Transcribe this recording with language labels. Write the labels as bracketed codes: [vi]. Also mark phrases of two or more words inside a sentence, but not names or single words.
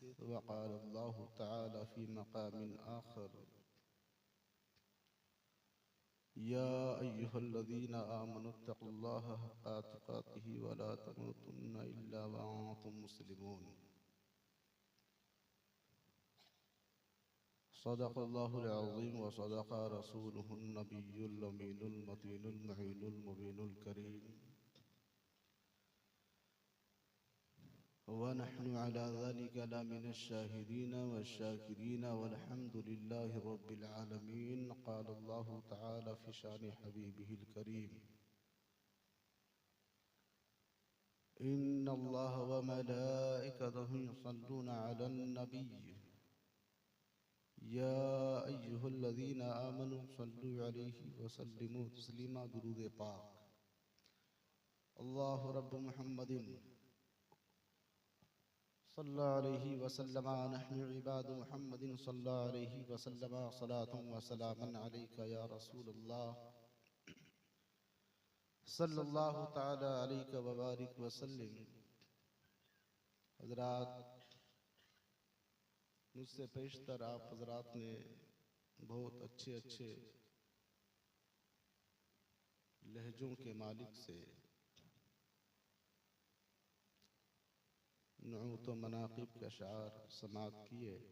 [ar] وقال الله تعالى في مقام آخر يا أيها الذين آمنوا اتقوا الله حق تقاته ولا تموتن إلا وأنتم مسلمون. صدق الله العظيم وصدق رسوله النبي الأمين المتين المعين المبين الكريم. ونحن على ذلك لمن الشاهدين والشاكرين والحمد لله رب العالمين. قال الله تعالى في شأن حبيبه الكريم إن الله وملائكته يصلون على النبي يا أيها الذين آمنوا صلوا عليه وسلموا تسليما. [ur] درود پاک. [ar] الله رب محمد صلى الله عليه وسلم نحن عباد محمد صلى الله عليه وسلم صلاة وسلاما عليك يا رسول الله صلى الله تعالى عليك وبارك وسلم. [ur] حضرات، مجھ سے پیشتر آپ حضرات نے بہت اچھے اچھے لہجوں کے مالک سے نعت و مناقب کے اشعار سماعت کیے.